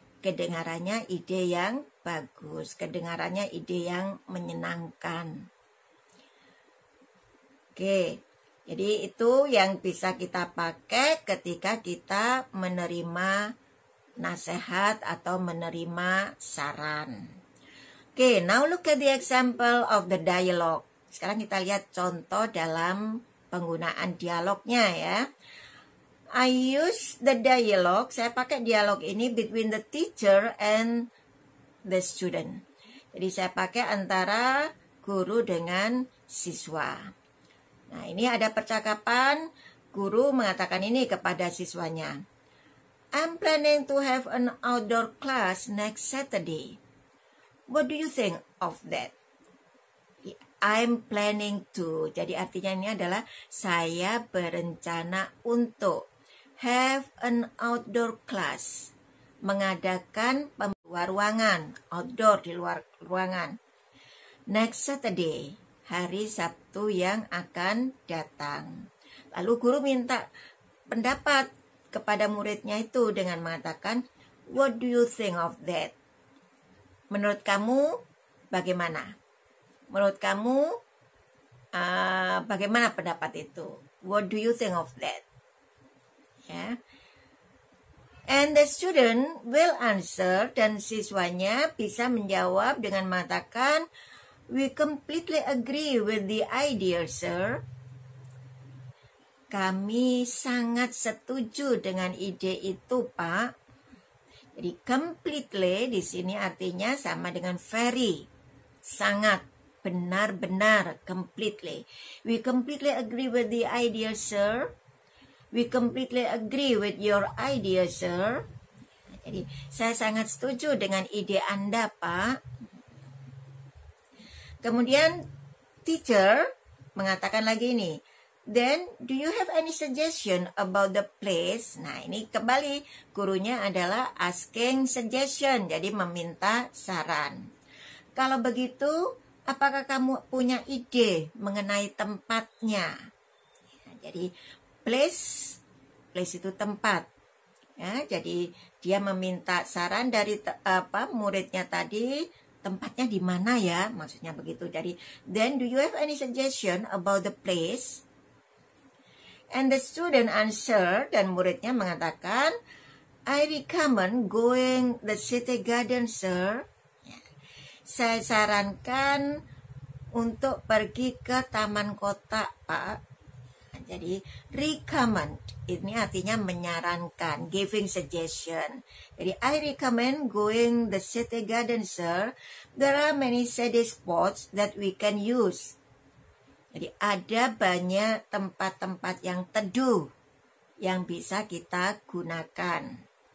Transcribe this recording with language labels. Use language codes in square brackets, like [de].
[id] Kedengarannya ide yang bagus, kedengarannya ide yang menyenangkan. Oke. Jadi itu yang bisa kita pakai ketika kita menerima nasihat atau menerima saran. [en] Okay, now look at the example of the dialogue. [id] Sekarang kita lihat contoh dalam penggunaan dialognya ya. [en] I use the dialogue, [id] saya pakai dialog ini [en] between the teacher and the student. [id] Jadi saya pakai antara guru dengan siswa. Nah, ini ada percakapan, guru mengatakan ini kepada siswanya. [en] I'm planning to have an outdoor class next Saturday. What do you think of that? I'm planning to. [id] Jadi artinya ini adalah saya berencana untuk [en] have an outdoor class. [id] Mengadakan luar ruangan, outdoor di luar ruangan. [en] Next Saturday, [id] hari Sabtu yang akan datang. Lalu guru minta pendapat kepada muridnya itu dengan mengatakan, [en] what do you think of that? [id] Menurut kamu bagaimana? Menurut kamu bagaimana pendapat itu? [en] What do you think of that? Ya. And the student will answer, [id] dan siswanya bisa menjawab dengan mengatakan, [en] we completely agree with the idea, sir. [id] Kami sangat setuju dengan ide itu, Pak. Jadi completely di sini artinya sama dengan very, sangat, benar-benar, completely. [en] We completely agree with the idea, sir. We completely agree with your idea, sir. [id] Jadi saya sangat setuju dengan ide Anda, Pak. Kemudian teacher mengatakan lagi nih, [en] then, do you have any suggestion about the place? [id] Nah, ini kembali gurunya adalah [en] asking suggestion, [id] jadi meminta saran. Kalau begitu, apakah kamu punya ide mengenai tempatnya? Ya, jadi, place itu tempat. Ya, jadi dia meminta saran dari muridnya tadi, tempatnya di mana ya? Maksudnya begitu. [en] Jadi, then, do you have any suggestion about the place? And the student answer, [id] dan muridnya mengatakan, [en] I recommend going the city garden, sir. [id] Saya sarankan untuk pergi ke taman kota, Pak. Jadi recommend ini artinya menyarankan, [en] giving suggestion. Jadi I recommend going the city garden, sir. There are many shady spots that we can use. [id] Jadi ada banyak tempat-tempat yang teduh yang bisa kita gunakan.